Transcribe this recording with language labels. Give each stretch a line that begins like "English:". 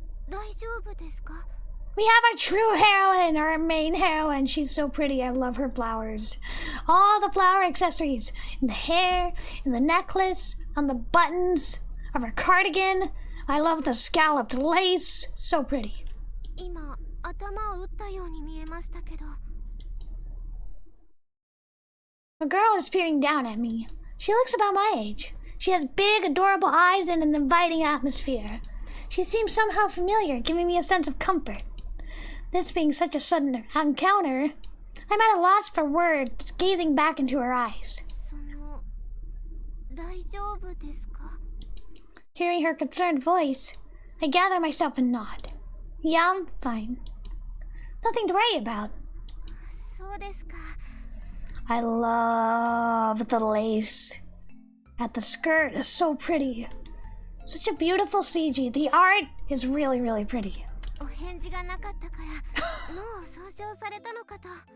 Japanese: 大丈夫ですか?
English: We have our true heroine, our main heroine. She's so pretty. I love her flowers. All the flower accessories. In the hair, in the necklace, on the buttons of her cardigan. I love the scalloped lace. So pretty.
Japanese: 今、頭を打ったように見えましたけど。
English: A girl is peering down at me. She looks about my age. She has big, adorable eyes and an inviting atmosphere. She seems somehow familiar, giving me a sense of comfort. This being such a sudden encounter, I'm at a loss for words, gazing back into her eyes.
Japanese: 大丈夫ですか?
English: Hearing her concerned voice, I gather myself and nod. Yeah, I'm fine. Nothing to worry about.
Japanese: そうですか.
English: I love the lace. At the skirt is so pretty. Such a beautiful CG. The art is really, really pretty.
Japanese: お返事がなかったから脳を損傷されたのかと。